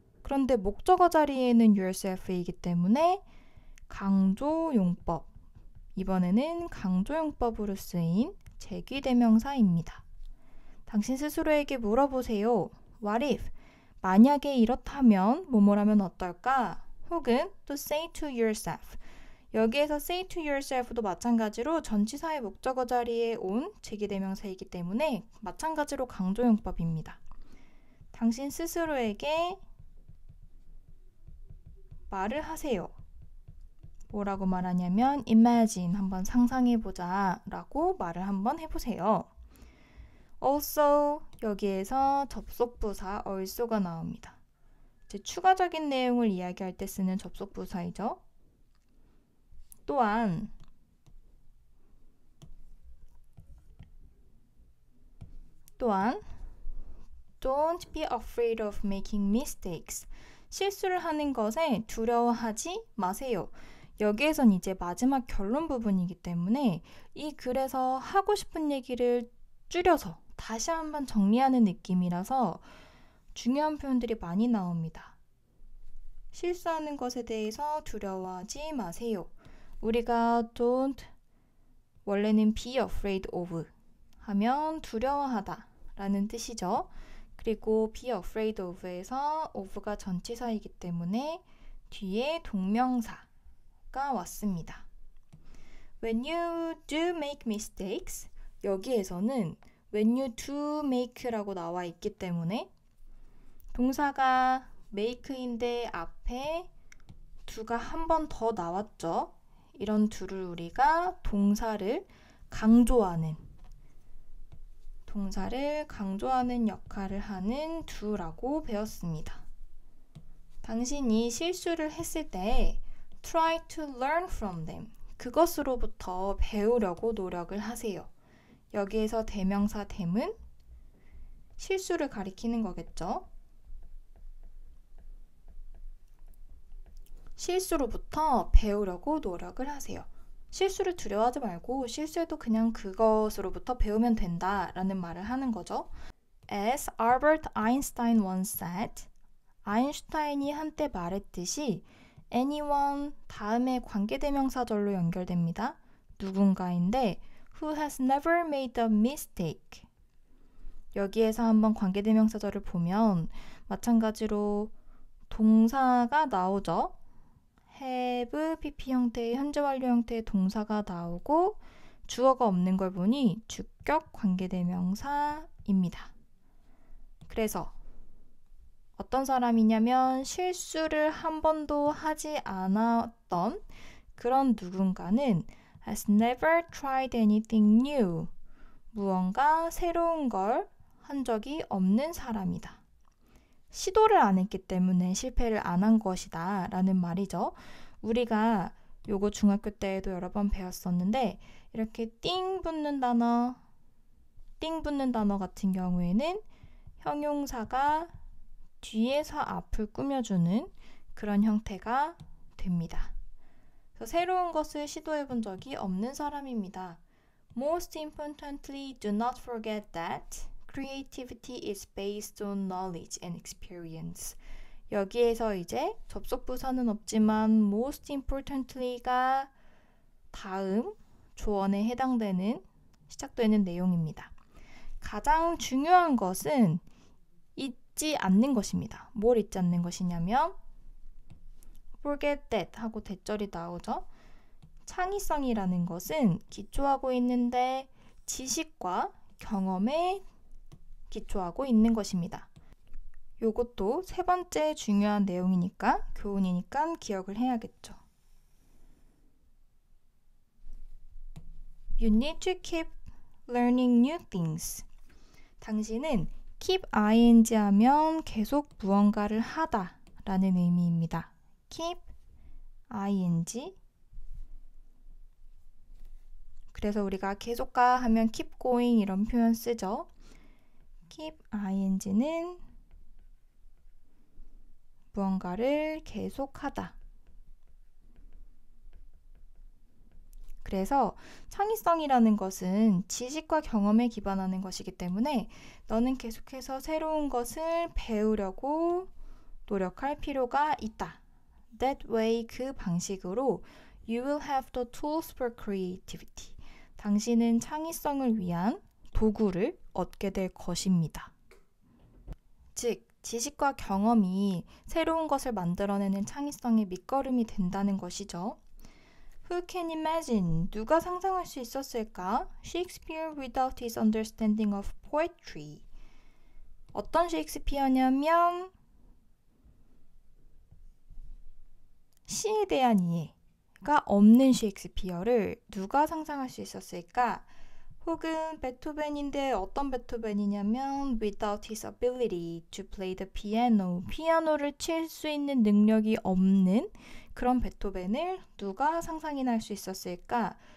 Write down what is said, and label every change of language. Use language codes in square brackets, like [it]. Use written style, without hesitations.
[ko] 그런데 목적어 자리에는 yourself이기 때문에 강조용법, 이번에는 강조용법으로 쓰인 제기대명사입니다. 당신 스스로에게 물어보세요. [en] What if? [ko] 만약에 이렇다면, 뭐뭐라면 어떨까? [en] 혹은 또 say to yourself. [ko] 여기에서 [en] say to yourself [ko] 도 마찬가지로 전치사의 목적어 자리에 온 제기대명사이기 때문에 마찬가지로 강조용법입니다. 당신 스스로에게 말을 하세요. 뭐라고 말하냐면 imagine, 한번 상상해보자 라고 말을 한번 해보세요. Also, 여기에서 접속부사 also가 나옵니다. 이제 추가적인 내용을 이야기할 때 쓰는 접속 부사이죠. 또한 [en] Don't be afraid of making mistakes. [ko] 실수를 하는 것에 두려워하지 마세요. 여기에선 이제 마지막 결론 부분이기 때문에 이 글에서 하고 싶은 얘기를 줄여서 다시 한번 정리하는 느낌이라서 중요한 표현들이 많이 나옵니다. 실수하는 것에 대해서 두려워하지 마세요. 우리가 don't 원래는 [en] be afraid of [ko] 하면 두려워하다 라는 뜻이죠. 그리고 [en] be afraid of [ko] 에서 of가 전치사이기 때문에 뒤에 동명사가 왔습니다. [en] When you do make mistakes, [ko] 여기에서는 [en] when you do make [ko] 라고 나와 있기 때문에 동사가 make인데 앞에 do가 한 번 더 나왔죠. 이런 do를 우리가 동사를 강조하는 역할을 하는 do라고 배웠습니다. 당신이 실수를 했을 때 [en] try to learn from them. [ko] 그것으로부터 배우려고 노력을 하세요. 여기에서 대명사 them은 실수를 가리키는 거겠죠. 실수로부터 배우려고 노력을 하세요. 실수를 두려워하지 말고 실수해도 그냥 그것으로부터 배우면 된다라는 말을 하는 거죠. [en] As Albert Einstein once said, [ko] 아인슈타인이 한때 말했듯이 anyone 다음에 관계대명사절로 연결됩니다. 누군가인데 [en] who has never made a mistake. [ko] 여기에서 한번 관계대명사절을 보면 마찬가지로 동사가 나오죠. have, pp 형태의 현재 완료 형태의 동사가 나오고 주어가 없는 걸 보니 주격 관계대명사입니다. 그래서 어떤 사람이냐면 실수를 한 번도 하지 않았던 그런 누군가는 [en] has never tried anything new. [ko] 무언가 새로운 걸 한 적이 없는 사람이다. 시도를 안 했기 때문에 실패를 안 한 것이다 라는 말이죠. 우리가 요거 중학교 때에도 여러 번 배웠었는데 이렇게 띵 붙는 단어 같은 경우에는 형용사가 뒤에서 앞을 꾸며주는 그런 형태가 됩니다. 그래서 새로운 것을 시도해 본 적이 없는 사람입니다. [en] Most importantly, do not forget that creativity is based on knowledge and experience. [ko] 여기에서 이제 접속 부사는 없지만 [en] most importantly [ko] 가 다음 조언에 해당되는 시작되는 내용입니다. 가장 중요한 것은 잊지 않는 것입니다. 뭘 잊지 않는 것이냐면 [en] forget that [ko] 하고 대절이 나오죠. 창의성이라는 것은 기초하고 있는데 지식과 경험에 기초하고 있는 것입니다. 요것도 세 번째 중요한 내용이니까 교훈이니까 기억을 해야겠죠. [en] You need to keep learning new things. [ko] 당신은 keep ing 하면 계속 무언가를 하다 라는 의미입니다. keep ing. 그래서 우리가 계속가 하면 [en] keep going [ko] 이런 표현 쓰죠. keep ing는 무언가를 계속하다. 그래서 창의성이라는 것은 지식과 경험에 기반하는 것이기 때문에 너는 계속해서 새로운 것을 배우려고 노력할 필요가 있다. [en] That way, [ko] 그 방식으로 [en] you will have the tools for creativity. [ko] 당신은 창의성을 위한 도구를 얻게 될 것입니다. 즉, 지식과 경험이 새로운 것을 만들어내는 창의성의 밑거름이 된다는 것이죠. [en] Who can imagine? [ko] 누가 상상할 수 있었을까? [en] Shakespeare without his understanding of poetry. [ko] 어떤 셰익스피어냐면 시에 대한 이해가 없는 셰익스피어를 누가 상상할 수 있었을까? 혹은 베토벤인데 어떤 베토벤이냐면 [en] without his ability to play the piano, [ko] 피아노를 칠 수 있는 능력이 없는 그런 베토벤을 누가 상상이나 할 수 있었을까?